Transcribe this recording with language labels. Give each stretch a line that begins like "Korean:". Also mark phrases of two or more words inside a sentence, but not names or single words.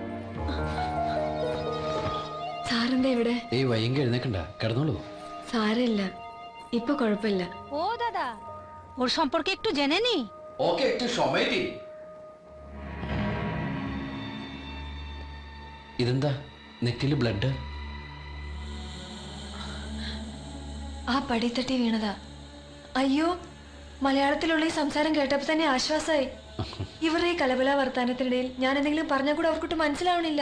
Malayalam: സാറിന്റെ ഇവിടെ ഈ വയ്യെങ്കിൽ എഴുന്നേക്കണ്ട, കിടന്നോളൂ. സാരമില്ല, ഇപ്പൊ കുഴപ്പമില്ല.
Bangla: ও দাদা, ওর সম্পর্কে একটু জেনে নি। ওকে একটু সময় দি.
Malayalam: ഇതെന്താ നെറ്റില് ബ്ലഡ്? ആ പടിത്തട്ടി വീണതാ. അയ്യോ, മലയാളത്തിലുള്ള ഈ സംസാരം കേട്ടപ്പോ തന്നെ ആശ്വാസമായി. ഇവരുടെ ഈ കലബല വർത്താനത്തിനിടയിൽ ഞാൻ എന്തെങ്കിലും പറഞ്ഞാൽ കൂടെ അവർക്കൊട്ട് മനസ്സിലാവണില്ല.